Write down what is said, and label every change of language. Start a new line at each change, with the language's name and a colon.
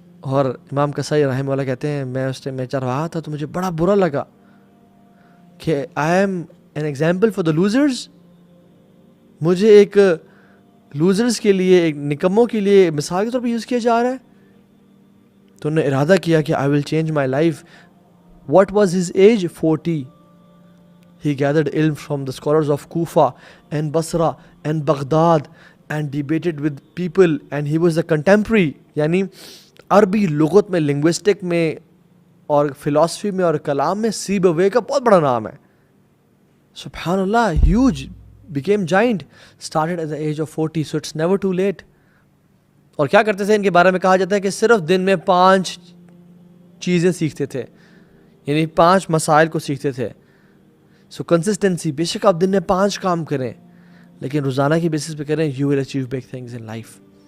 Urdu: اور امام کسائی رحمہ اللہ کہتے ہیں میں چرواہا تھا تو مجھے بڑا برا لگا کہ
English: I am an example for the losers.
Urdu: مجھے ایک لوزرز کے لیے, ایک نکموں کے لیے مثال کے طور پہ یوز کیا جا رہا ہے. تو انہوں نے ارادہ کیا کہ
English: I will change my life. What was his age? 40. He gathered ilm from the scholars of Kufa and Basra and Baghdad and debated with people, and he was a contemporary.
Urdu: یعنی عربی لغت میں, لنگوسٹک میں اور فلاسفی میں اور کلام میں سیبوے کا بہت بڑا نام ہے.
English: سبحان اللہ, huge, became giant, started at the age of 40, so it's never too late.
Urdu: اور کیا کرتے تھے, ان کے بارے میں کہا جاتا ہے کہ صرف دن میں 5 چیزیں سیکھتے تھے, یعنی 5 مسائل کو سیکھتے تھے. سو کنسسٹنسی, بے شک آپ دن میں 5 کام کریں لیکن روزانہ کی بیسس پہ کریں,
English: You will achieve big things in life.